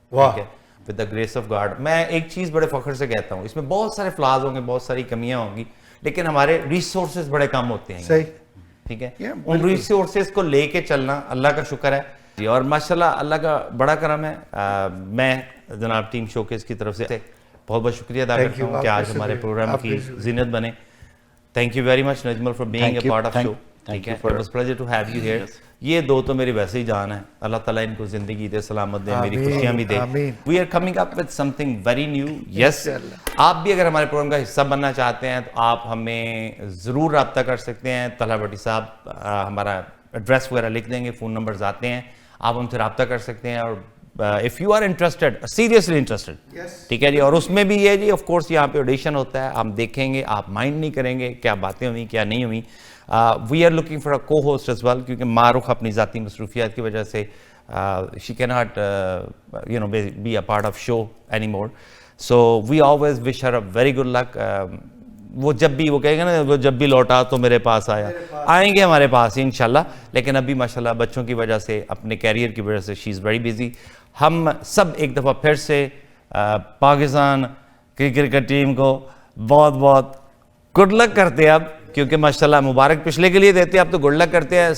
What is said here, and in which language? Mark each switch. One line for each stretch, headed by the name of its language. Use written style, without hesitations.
Urdu: ٹھیک ہے،
English: With the grace of God.
Urdu: میں ایک چیز بڑے فخر سے کہتا ہوں، اس میں بہت سارے فلاز ہوں گے، بہت ساری کمیاں ہوں گی، لیکن ہمارے ریسورسز بڑے کم ہوتے ہیں. صحیح. ٹھیک ہے.
English: Yeah,
Urdu: ان ریسورسز کو لے کے چلنا اللہ کا شکر ہے جی. اور ماشاءاللہ اللہ کا بڑا کرم ہے. میں جناب ٹیم شوکیس کی طرف سے بہت بہت شکریہ ادا کرتا ہوں کہ آج ہمارے پروگرام کی زینت بنے.
English: Thank you very much Najmul for being a part of show.
Urdu: ٹھیک ہے,
English: It was pleasure to have you here.
Urdu: یہ دو تو میری ویسے ہی جان ہے. اللہ تعالیٰ ان کو زندگی دے, سلامت دے, میری خوشیاں بھی دے.
English: We are coming up with something very new.
Urdu: یس, آپ بھی اگر ہمارے پروگرام کا حصہ بننا چاہتے ہیں تو آپ ہمیں ضرور رابطہ کر سکتے ہیں. طلحہ بھٹی صاحب ہمارا ایڈریس وغیرہ لکھ دیں گے, فون نمبرز آتے ہیں, آپ ہم سے رابطہ کر سکتے ہیں.
English: اور if you are interested, seriously interested, ٹھیک ہے جی.
Urdu: اور اس میں بھی یہ جی, آف کورس یہاں پہ آڈیشن ہوتا ہے, ہم دیکھیں گے, آپ مائنڈ نہیں کریں گے کیا باتیں ہوئی کیا نہیں ہوئی.
English: we are looking for a co host as well,
Urdu: کیونکہ معروف اپنی ذاتی مصروفیات کی وجہ سے
English: She can not be a part of show any more. So we always wish her a very good luck.
Urdu: وہ جب بھی وہ کہیں گے نا, وہ جب بھی لوٹا تو میرے پاس آیا, آئیں گے ہمارے پاس انشاءاللہ. لیکن ابھی ماشاءاللہ بچوں کی وجہ سے, اپنے کیریئر کی وجہ سے
English: She is very busy.
Urdu: ہم سب ایک دفعہ پھر سے پاکستان کرکٹ ٹیم کو بہت بہت گڈ لک کرتے ہیں اب, کیونکہ ماشاءاللہ مبارک پچھلے کے لیے دیتے ہیں, اب تو گڈ لک کرتے ہیں.